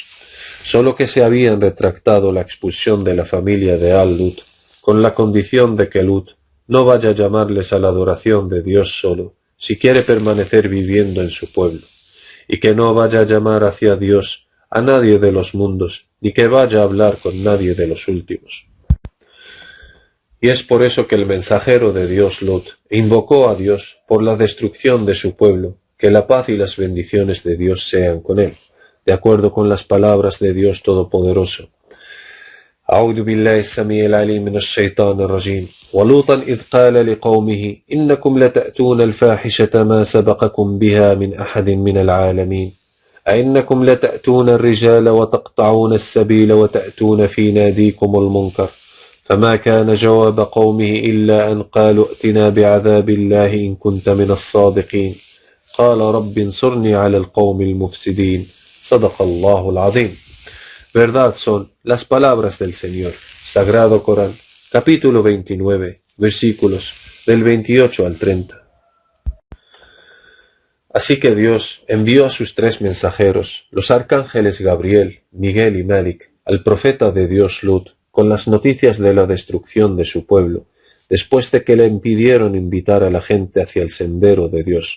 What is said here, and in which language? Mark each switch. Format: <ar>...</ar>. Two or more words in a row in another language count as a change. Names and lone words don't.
<es>Solo que se habían retractado la expulsión de la familia de Al-Lut, con la condición de que Lut no vaya a llamarles a la adoración de Dios solo, si quiere permanecer viviendo en su pueblo, y que no vaya a llamar hacia Dios a nadie de los mundos, ni que vaya a hablar con nadie de los últimos. Y es por eso que el mensajero de Dios Lot invocó a Dios por la destrucción de su pueblo, que la paz y las bendiciones de Dios sean con él, de acuerdo con las palabras de Dios Todopoderoso.</es> <ar>أعوذ بالله السميع العليم من الشيطان الرجيم ولوطا إذ قال لقومه إنكم لتأتون الفاحشة ما سبقكم بها من أحد من العالمين أئنكم لتأتون الرجال وتقطعون السبيل وتأتون في ناديكم المنكر فما كان جواب قومه إلا أن قالوا ائتنا بعذاب الله إن كنت من الصادقين قال رب انصرني على القوم المفسدين صدق الله العظيم.</ar> <es>Verdad son las palabras del Señor. Sagrado Corán, capítulo 29, versículos del 28 al 30. Así que Dios envió a sus tres mensajeros, los arcángeles Gabriel, Miguel y Malik, al profeta de Dios Lut, con las noticias de la destrucción de su pueblo, después de que le impidieron invitar a la gente hacia el sendero de Dios.</es>